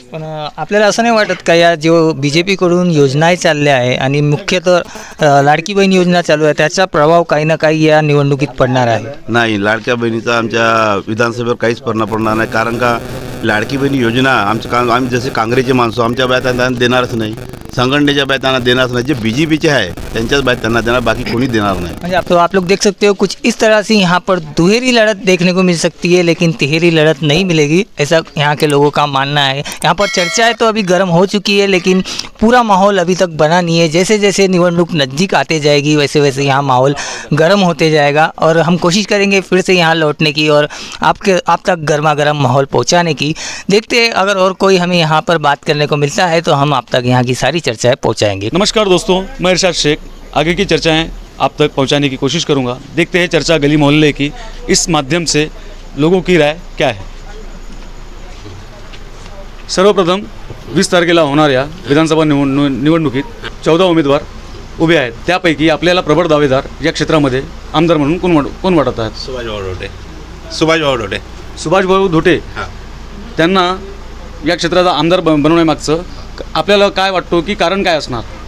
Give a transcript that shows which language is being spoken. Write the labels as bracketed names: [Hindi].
[Marathi] पण आपल्याला असं नाही वाटत का या जो BJP-कडून योजनाही चालल्या आहे आणि मुख्यतः लाडकी बहीण योजना चालू आहे त्याचा प्रभाव काही ना काही या निवडणुकीत पडणार आहे? नाही, लाडक्या बहिणीचा आमच्या विधानसभेवर काहीच परिणाम पडणार नाही, कारण का लाडकी बहिणी योजना आम्ही जसे काँग्रेसचे माणसं आमच्या बाया त्यांना देणारच नाही, संघटनेच्या बाया त्यांना देणारच नाही, जे BJP-चे आहे त्यांच्याच बाया त्यांना देणार, बाकी कोणी देणार नाही. [Hindi] म्हणजे आप लोग देख सकते हो कुछ इस तरह से यहाँ पर दुहेरी लड़त देखने को मिल सकती है लेकिन तिहेरी लड़त नहीं मिलेगी, ऐसा यहाँ के लोगों का मानना है. यहाँ पर चर्चाएं तो अभी गर्म हो चुकी है लेकिन पूरा माहौल अभी तक बना नहीं है. जैसे जैसे निवडणूक नज़दीक आते जाएगी वैसे वैसे यहाँ माहौल गर्म होते जाएगा और हम कोशिश करेंगे फिर से यहाँ लौटने की और आप तक गर्मा गर्म माहौल पहुँचाने की. देखते हैं अगर और कोई हमें यहाँ पर बात करने को मिलता है तो हम आप तक यहाँ की सारी चर्चाएं पहुँचाएंगे. नमस्कार दोस्तों, मैं इरशाद शेख आगे की चर्चाएं आप तक पहुंचाने की कोशिश करूंगा. देखते हैं चर्चा गली मोहल्ले की इस माध्यम से लोगों की राय क्या है. [Marathi] सर्वप्रथम 20 तारखेला होणाऱ्या विधानसभा निवडणुकीत 14 उमेदवार उभे आहेत. त्यापैकी आपल्याला प्रबळ दावेदार या क्षेत्रामध्ये आमदार म्हणून कोण वाटत आहेत? सुभाषभाऊ धोटे. त्यांना या क्षेत्राचा आमदार बनवण्यामागचं आपल्याला काय वाटतो की कारण काय असणार?